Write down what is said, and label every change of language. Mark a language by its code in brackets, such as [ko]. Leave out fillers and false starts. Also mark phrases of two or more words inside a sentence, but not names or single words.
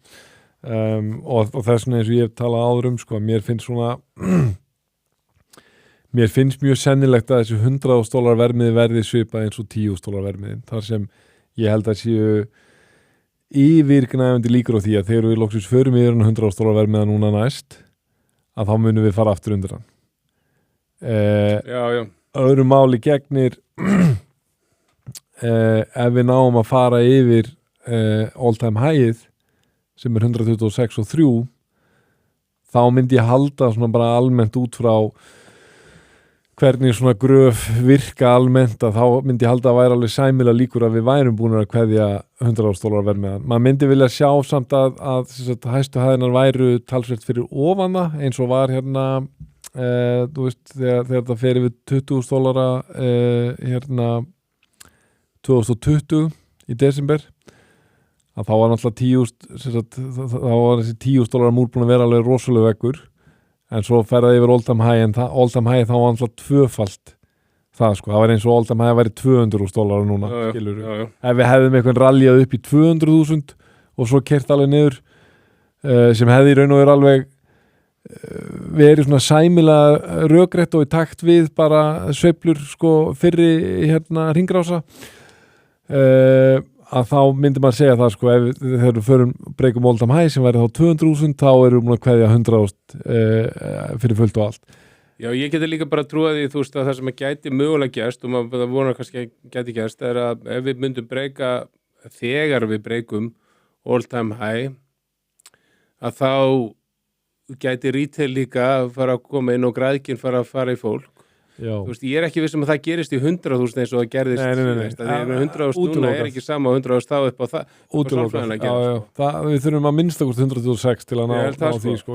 [is] Og þess vegna eins og ég hef talað áður sko, mér finnst mjög sennilegt að þessi $100 verðmiði verði svipað eins og $10 verðmiðin, þar sem ég held að séu yfirgnæfandi líkur á því að þegar við loksins förum yfir $100 verðmiða núna næst að þá munum við fara aftur undir hann. Öðru máli gegnir ef við náum að fara yfir [en] all time high- [is] ið sem 126.3 þá myndi ég halda svona bara almennt út frá hvernig svona gröf virka almennt að þá myndi ég halda að væri alveg sæmilega líkur að við værum búin að kveðja $100 verðmiðan. Man myndi vilja sjá samt að hæstu hæðinar væru talsvert fyrir ofana eins og var þú veist, þegar það fer yfir $20,000 2020 í desember að þá var náttúrulega þá var þessi $10 múl búin að vera alveg rosalega veggur. En svo ferði yfir [en] all time high, [is] en [en] all time high [is] þá var alltaf tvöfalt það sko, það var eins og [en] all time high [is] væri $200,000 núna, skilur við. Ef við hefðum eitthvað ralljað upp í 200.000 og svo kert alveg niður, sem hefði í raun og veru alveg verið svona sæmilega rökrétt og í takt við bara sveiflur sko fyrri hringrása, að þá myndi maður segja það sko, þegar við förum breykum [en] all time high [is] sem væri þá 200.000 þá erum við múin að kveðja 100.000 fyrir fullt og allt. Já, ég geti líka bara trúið því, þú veist, að það sem að gæti mögulega gerst og maður vonar kannski að gæti gerst er að ef við myndum breyka þegar við breykum [en] all time high [is] að þá gæti retail líka að fara að koma inn og græðkin fara í fólk. Já. Þú veist, ég er ekki viss að það gerist í 100.000 eins og það gerðist. Nei. 100.000 núna er ekki sama 100.000 þá upp á það. Útilokað. Við þurfum að minnstakosti 126 til að ná því sko.